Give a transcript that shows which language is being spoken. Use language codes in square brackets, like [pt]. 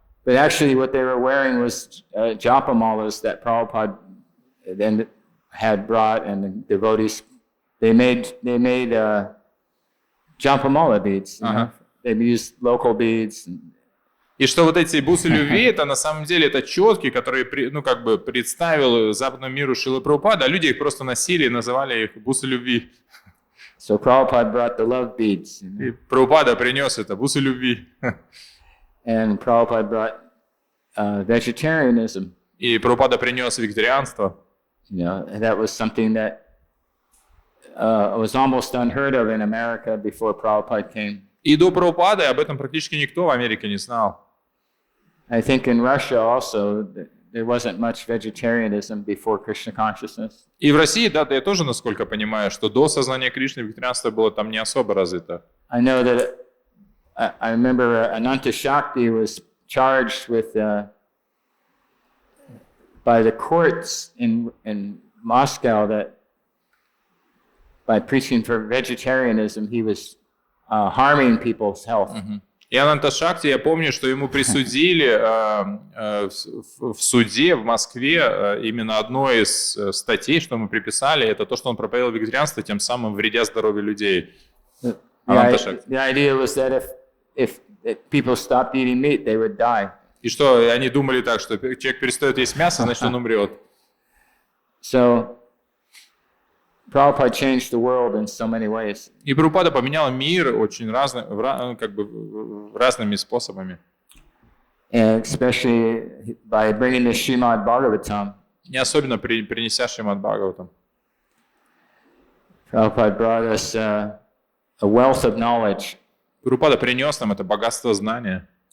[en] but actually what they were wearing was Japamalas that Prabhupada then had brought, and the devotees, they made Japamala beads. You know? They used local beads. [ru] И что вот эти бусы любви, это на самом деле это четки, которые, ну, как бы представил западному миру Шрила Прабхупада, а люди их просто носили и называли их бусы любви. [en] So Prabhupada brought the love beads. [ru] И Прабхупада принес это, бусы любви. [en] And Prabhupada brought vegetarianism. [ru] И Прабхупада принес вегетарианство. [en] You know, that was something that was almost unheard of in America before Prabhupada came. [ru] И до Прабхупады об этом практически никто в Америке не знал. [en] I think in Russia also there wasn't much vegetarianism before Krishna consciousness. [ru] И в России, да, я тоже, насколько понимаю, что до сознания Кришны вегетарианство было там не особо развито. [en] I know that I remember Ananta Shakti was charged with by the courts in Moscow that by preaching for vegetarianism he was harming people's health. [ru] И Ананта Шакти, я помню, что ему присудили в суде в Москве именно одной из статей, что ему приписали, это то, что он проповедовал вегетарианство, тем самым вредя здоровью людей. Ананта Шакти. [en] The idea was that if people stopped eating meat, they would die. [ru] И что они думали так, что человек перестает есть мясо, значит он умрет. [en] So Prabhupada changed the world in so many ways. [ru] И Прабхупада поменял мир очень разными способами. [en] And especially by bringing the Śrīmad-Bhāgavatam. [ru] Не особенно принеся Шримад-Бхагаватам. [en] Prabhupada brought us a wealth of knowledge. [ru] Прабхупада принес нам это богатство знания.